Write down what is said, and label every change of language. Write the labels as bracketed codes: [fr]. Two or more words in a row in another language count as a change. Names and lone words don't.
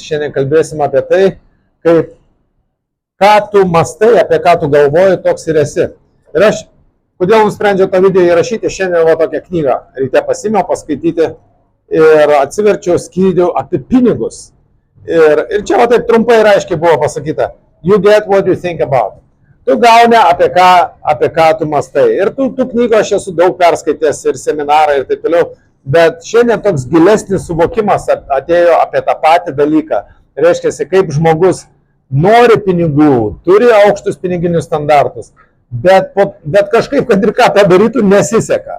[lt] Šiandien kalbėsim apie tai, kaip ką tu mastai, apie ką tu galvoji, toks ir esi. Ir aš, kodėl nusprendžiau tą video įrašyti, šiandien va tokią knygą ryte pasimiau paskaityti ir atsiverčiau skyrių apie pinigus. Ir čia va taip trumpai ir aiškiai buvo pasakyta. [en] You get what you think about. [lt] Tu gauni apie ką tu mastai. Ir tų knygų aš esu daug perskaitęs ir seminarą ir taip toliau. Bet šiandien toks gilesnis suvokimas atėjo apie tą patį dalyką. Reiškia, kaip žmogus nori pinigų, turi aukštus piniginius standartus, bet kažkaip, kad ir ką padarytų, nesiseka.